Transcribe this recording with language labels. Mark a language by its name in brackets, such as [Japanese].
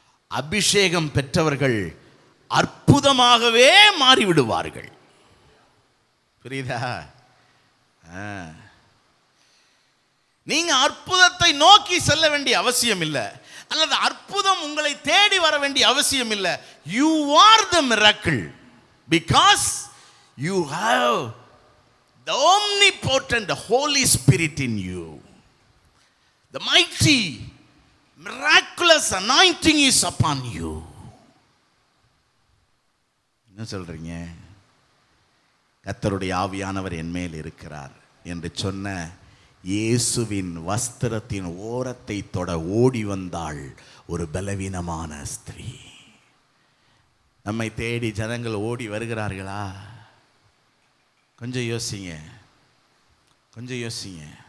[Tamil] அபிஷேகம் பெற்றவர்கள் அற்புதமாகவே மாறிவிடுவார்கள். புரியுதா? நீங்க அற்புதத்தை நோக்கி செல்ல வேண்டிய அவசியம் இல்லை, அல்லது அற்புதம் உங்களை தேடி வர வேண்டிய அவசியம் இல்லை. [English] You are the miracle because you have the omnipotent Holy Spirit in you. The mighty miraculous anointing is upon you. [Tamil] என்ன சொல்றீங்க? கர்த்தருடைய ஆவியானவர் என் மேல் இருக்கிறார் என்று சொன்ன இயேசுவின் வஸ்திரத்தின் ஓரத்தை தொட ஓடி வந்தாள் ஒரு பலவீனமான ஸ்திரீ. நம்மை தேடி ஜனங்கள் ஓடி வருகிறார்களா? கொஞ்சம் யோசிங்க, கொஞ்சம் யோசிங்க.